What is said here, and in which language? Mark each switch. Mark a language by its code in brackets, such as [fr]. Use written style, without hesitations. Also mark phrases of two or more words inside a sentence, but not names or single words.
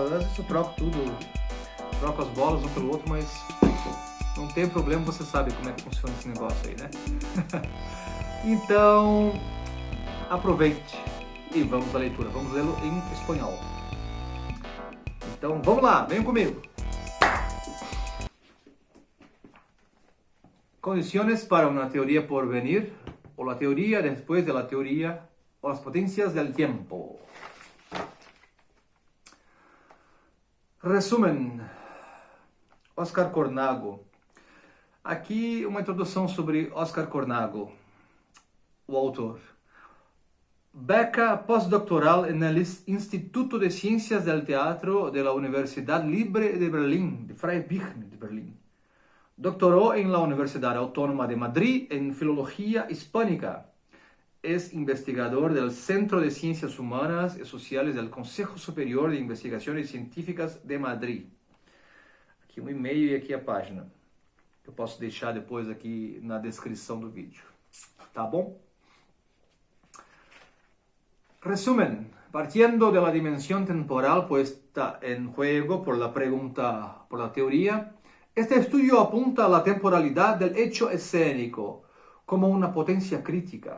[pt] Às vezes eu troco tudo, troco as bolas um pelo outro, mas não tem problema, você sabe como é que funciona esse negócio aí, Então, aproveite e vamos à leitura, vamos lê-lo em espanhol. Então, vamos lá, venham comigo. [es] Condiciones para una teoría por venir, o la teoría después de la teoría, o las potencias del tiempo. Resumen. Oscar Cornago. [pt] Aqui uma introdução sobre Oscar Cornago, o autor. [es] Beca postdoctoral en el Instituto de Ciencias del Teatro de la Universidad Libre de Berlín, de Freie Birken de Berlín. Doctoró en la Universidad Autónoma de Madrid en Filología Hispánica. Es investigador del Centro de Ciencias Humanas y Sociales del Consejo Superior de Investigaciones Científicas de Madrid. [pt] Aqui um e-mail e aqui a página. Eu posso deixar depois aqui na descrição do vídeo. Tá bom? [es] Resumen, partiendo de la dimensión temporal puesta en juego por la pregunta, por la teoría, este estudio apunta a la temporalidad del hecho escénico como una potencia crítica.